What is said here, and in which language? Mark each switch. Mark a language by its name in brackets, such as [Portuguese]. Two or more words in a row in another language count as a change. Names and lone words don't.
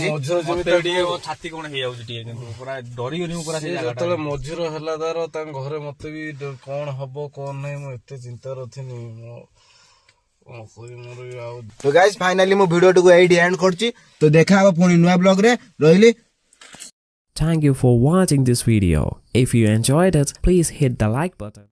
[Odia] ଛାତି କଣ ହେଇଯାଉଛି ଟିକେ, କିନ୍ତୁ ପୁରା ଡରିଗଲି ମୁଁ ପୁରା। ଯେତେବେଳେ ମଝିର ହେଲା ତାର ତାଙ୍କ ଘରେ ମତେ ବି କଣ ହବ କଣ ନାହିଁ ମୁଁ ଏତେ ଚିନ୍ତାରେ ଥିଲି। ତ [English] guys finally [Odia] ମୁଁ ଭିଡିଓଟିକୁ ଏଇଠି ଏଣ୍ଡ କରୁଛି। ତ ଦେଖା ହବ ପୁଣି ନୂଆ ବ୍ଲଗ ରେ। ରହିଲି। [English] Thank you for watching this video. If you enjoyed it, please hit the like button.